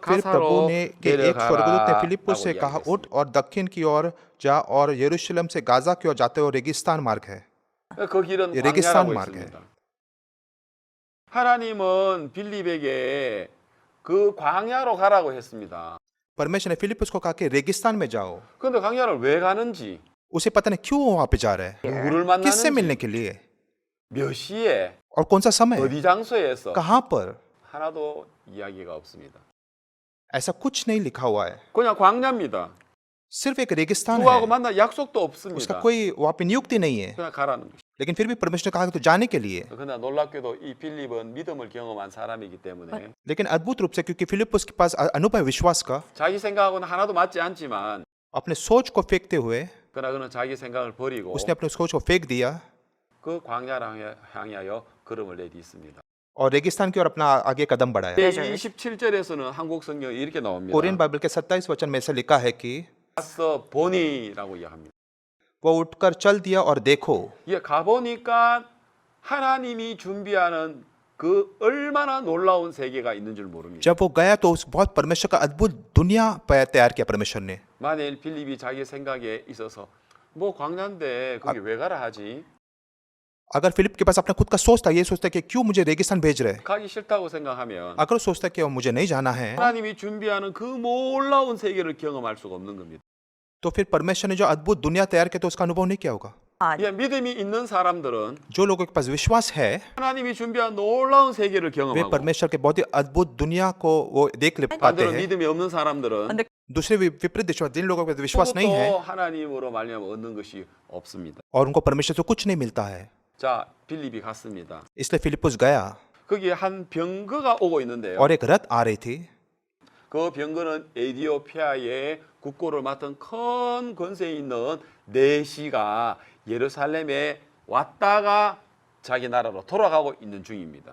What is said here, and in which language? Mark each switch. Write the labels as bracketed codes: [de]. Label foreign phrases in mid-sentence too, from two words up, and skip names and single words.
[hi] फिर प्रभु [ko] 가사로 [hi] ने के एक स्वर्गदूत ने फिलिप्पुस से [ko] 내려가라라고 [hi] कहा उठ [ko] 이야기했습니다. [hi] और दक्षिण की ओर जा और यरूशलेम से गाजा की ओर जाते हुए रेगिस्तान मार्ग है। [ko] 그 길은 예, 레기스탄 광야라고 마르게. 있습니다. 하나님은 빌립에게 그 광야로 가라고 했습니다. [hi] परमेश्वर ने फिलिप्पुस को कहा कि रेगिस्तान में जाओ। [ko] 그런데 광야를 왜 가는지, [hi] उसे पता नहीं क्यों वहां पे जा रहा है, [ko] 누구를 [hi] किससे [ko] 만나는지, [hi] मिलने के लिए [ko] 몇 시에, [hi] और कौन सा समय, [ko] 어디 장소에서 [hi] कहां पर, [ko] 하나도 이야기가 없습니다. [hi] ऐसा कुछ नहीं लिखा हुआ है। [ko] 그냥 광야입니다. [hi] सिर्फ एक रेगिस्तान [ko] 누구하고 [hi] है। [ko] 만날 약속도 [hi] उसका [ko] 없습니다. [hi] कोई वहां पे नियुक्ति नहीं है। [ko] 그냥 가라는 거죠. [hi] लेकिन फिर भी परमेश्वर ने कहा कि तो जाने के लिए। [ko] 그러나 놀랍게도 이 빌립은 믿음을 경험한 사람이기 때문에 [hi] लेकिन अद्भुत रूप से क्योंकि फिलिप्पुस के पास अनुभव है विश्वास का, [ko] 자기 생각하고는 하나도 맞지 않지만 [hi] अपने सोच को फेंकते हुए [ko] 그러나 그는 자기 생각을 버리고 [hi] उसने अपने सोच को फेंक दिया [ko] 그 광야를 향하여 걸음을 내딛습니다. [hi] और रेगिस्तान की ओर अपना आगे कदम बढ़ाया। [ko] 27절에서는 한국 성경에 이렇게 나옵니다. [hi] कोरियन बाइबल के 27 वचन में ऐसा लिखा है कि [ko] 가서 보니라고 이야기합니다. [hi] वो उठकर चल दिया और देखो। [ko] 예, 가보니까 하나님이 준비하는 그 얼마나 놀라운 세계가 있는 줄 모릅니다. [hi] जब वो गया तो उस बहुत परमेश्वर का अद्भुत दुनिया तैयार किया परमेश्वर ने। [ko] 만일 빌립이 자기 생각에 있어서 뭐 광야인데 거기 왜 가라 하지? [hi] अगर फिलिप के पास अपना खुद का सोचता, ये सोचता कि क्यों मुझे रेगिस्तान भेज रहे, [ko] 가기 싫다고 생각하면 [hi] अगर वो सोचता कि मुझे नहीं जाना है, [ko] 하나님이 준비하는 그 놀라운 세계를 경험할 수가 없는 겁니다. [hi] तो फिर परमेश्वर ने जो अद्भुत दुनिया तैयार की तो उसका अनुभव नहीं किया होगा। [ko] 예, 믿음이 있는 사람들은 [hi] जो लोगों के पास विश्वास है [ko] 하나님이 준비한 놀라운 세계를 [hi] वे [ko] 경험하고 [hi] परमेश्वर के बहुत ही अद्भुत दुनिया को वो देख ले पाते [ko] 반대로 [hi] हैं। [ko] 믿음이 없는 사람들은 [hi] दूसरे विपरीत दिशा जिन लोगों के पास विश्वास नहीं है [ko] 그것도 하나님으로 말미암아 얻는 것이 없습니다. [hi] और उनको परमेश्वर से कुछ नहीं मिलता है। [ko] 자, 빌립이 갔습니다. [hi] इसलिए फिलिप्पुस गया [ko] 거기에 한 병거가 오고 있는데요. [hi] और एक रथ आ रही थी। [ko] 그 병거는 에디오피아의 국고를 맡은 큰 권세에 있는 내시가 예루살렘에 왔다가 자기 나라로 돌아가고 있는 중입니다.